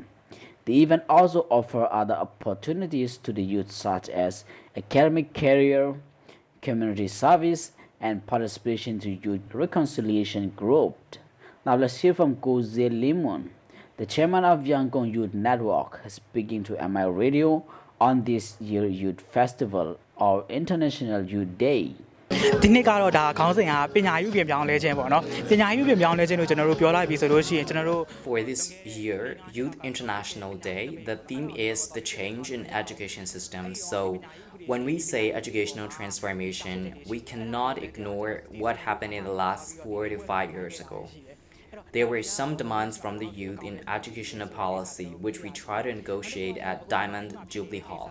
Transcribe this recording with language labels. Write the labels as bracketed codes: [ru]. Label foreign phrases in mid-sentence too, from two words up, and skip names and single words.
[en] The event also offered other opportunities to the youth such as academic career, community service, and participation to youth reconciliation group. Now let's hear from DJ Limon, the chairman of Yangon Youth Network, speaking to MI Radio on this year's Youth Festival or International Youth Day. [my] ဒီနေ့ကတော့ဒါခေါင်းစဉ်ကပညာရေးပြင်ပြောင်းလဲခြင်းပေါ့နော်ပညာရေးပြင်ပြောင်းလဲခြင်းလို့ကျွန်တော်တို့ပြောလိုက်ပြီဆိုလို့ရှိရင်ကျွန်တော်တို့ [en] For this year, Youth International Day, the theme is the change in education system. So when we say educational transformation, we cannot ignore what happened in the last 4 to 5 years ago. There were some demands from the youth in educational policy which we try to negotiate at Diamond Jubilee Hall.